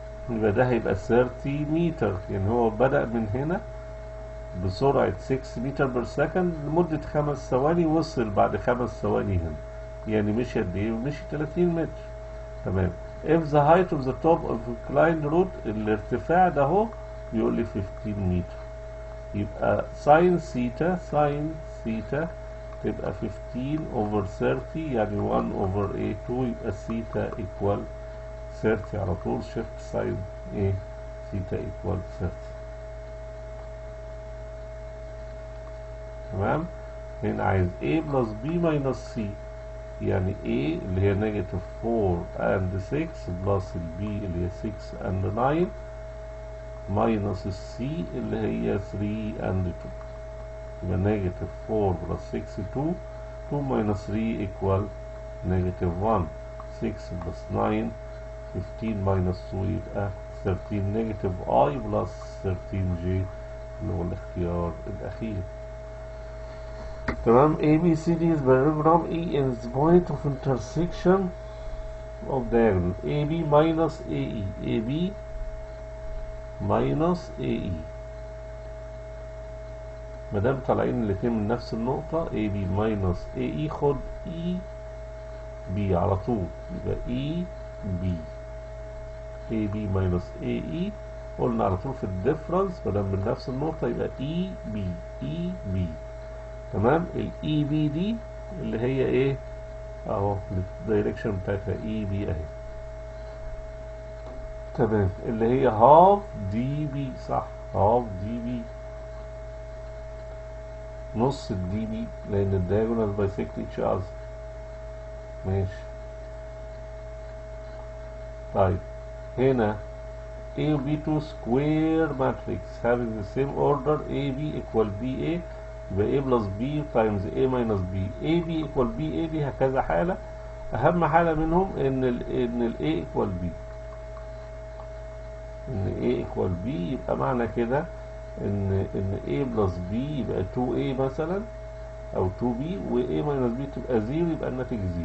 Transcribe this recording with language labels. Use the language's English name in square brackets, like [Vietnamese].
[Arabic] يبقى ده هيبقى 30 متر. يعني هو بدأ من هنا بسرعة 6 متر بير سكند لمدة 5 ثواني، وصل بعد 5 ثواني هنا. يعني مشي قد ايه؟ مشي 30 متر. تمام. [English] if the height of the top of inclined road، [Arabic] الارتفاع ده اهو بيقول لي 15 متر. يبقى sin ثيتا تبقى 15 [English] over 30 [Arabic] يعني 1 over 2 يبقى ثيتا [English] equal 30 [Arabic] على طول. [English] shift sin [Arabic] ايه ثيتا [English] equal 30. [Arabic] تمام. هنا عايز [English] a plus b minus c، [Arabic] يعني a اللي هي نيجاتيف 4 and 6 بلس ال b اللي هي 6 and 9 minus ال c اللي هي 3 and 2. يبقى نيجاتيف 4 بلس 6 2. [English] 2 minus 3 equal [Arabic] نيجاتيف [English] 1. [Arabic] 6 بلس 9 15 [English] minus 2 [Arabic] يبقى 13. نيجاتيف I بلس 13J اللي هو الاختيار الأخير. تمام. [English] ABCD is parallelogram. E is the point of intersection of diagonal AB minus AE. AB minus AE. [Arabic] مادام طالعين الاتنين من نفس النقطة AB minus AE خد EB على طول. يبقى EB. AB minus AE قلنا على طول في الديفرنس مادام من نفس النقطة يبقى EB. تمام. الاي بي دي اللي هي ايه اهو الدايركشن بتاعتها اي بي اهي. تمام. اللي هي هاف دي بي. صح. هاف دي بي نص الدي بي لان الدايجونال بايسكت ايتش اذر. ماشي. طيب هنا [English] A و B2 square matrix having the same order AB equal BA. [Arabic] يبقى A plus B times A minus B. AB [English] equal [Arabic] BA دي هكذا حالة. أهم حالة منهم إن ال A equal B. إن A equal B يبقى معنى كده إن A plus B يبقى 2A مثلا أو 2B و A minus B تبقى 0 يبقى الناتج 0.